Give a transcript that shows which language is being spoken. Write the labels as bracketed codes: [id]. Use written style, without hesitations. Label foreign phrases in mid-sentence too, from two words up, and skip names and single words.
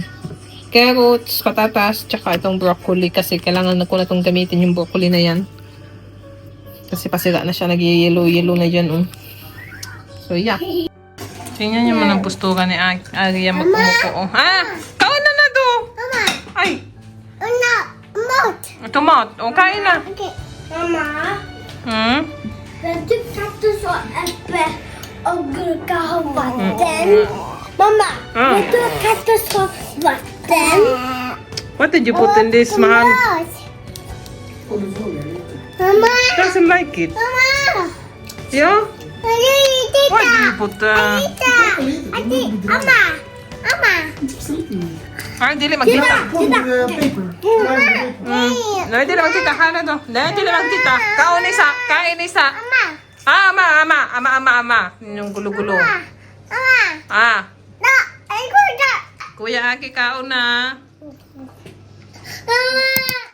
[tl] Carrots, patatas, tsaka itong broccoli. Kasi kailangan na ko na itong gamitin yung broccoli na yan. Kasi pasira na siya, nag-yellow-yellow na dyan. [en] So, yeah. [tl] Tingnan niyo man ang pustukan ni Aria magkumuko. [ceb] Oh. Ha? Kaon na na do! Mama! Ay! Una! Mot! Tomat. [tl] O, kain na. Okay. Mama! Hmm? [sv] Vet du kaktus och äpple och gurka och vatten? Mamma! Vet du kaktus och vatten? [en] What did you put in this, man? [sv] Mamma! [en] Doesn't like it. [sv] Mamma! [en] Yeah? Tita! Why do you put Tita! Ati! Amma! Amma! [ceb] Ay, dili magtita. Tita! Dili, dili magtita. Hala do. Dili magtita. Kaon isa. [tl] Kain isa. Amma! Ama. Yung gulo-gulo. Amma! Ah. Na! Ay, kuya! [ceb] Kuya Aki, kaon na. Mama!